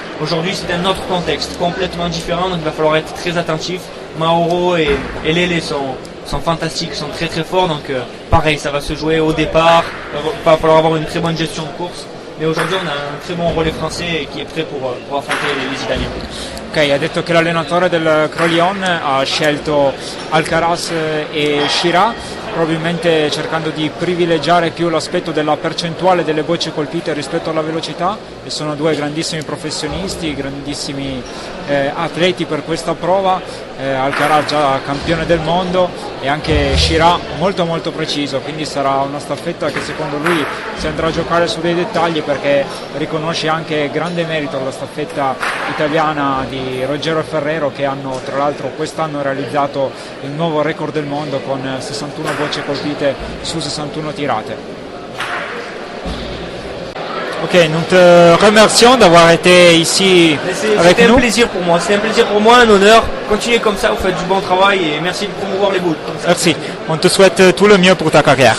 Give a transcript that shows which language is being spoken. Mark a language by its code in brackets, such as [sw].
[fr] Aujourd'hui, c'est un autre contexte, complètement différent, donc il va falloir être très attentif. Mauro et Lele sont fantastiques, sont très très forts, donc pareil, ça va se jouer au départ. Il va falloir avoir une très bonne gestion de course. Mais aujourd'hui, on a un très bon relais français qui est prêt pour affronter les Italiens. [it] Ok, ha detto che l'allenatore del Crolion ha scelto Alcaraz e Chirac, probabilmente cercando di privilegiare più l'aspetto della percentuale delle bocce colpite rispetto alla velocità, e sono due grandissimi professionisti, grandissimi atleti per questa prova. Alcaraz già campione del mondo e anche Chirac molto molto preciso, quindi sarà una staffetta che secondo lui si andrà a giocare su dei dettagli, perché riconosce anche grande merito alla staffetta italiana di Ruggero e Ferrero, che hanno tra l'altro quest'anno realizzato il nuovo record del mondo con 61 bocce colpite su 61 tirate. [fr] Ok, nous te remercions d'avoir été ici avec nous. C'était un plaisir pour moi, un honneur. Continuez comme ça, vous faites du bon travail et merci de promouvoir les boules. Merci, on te souhaite tout le mieux pour ta carrière.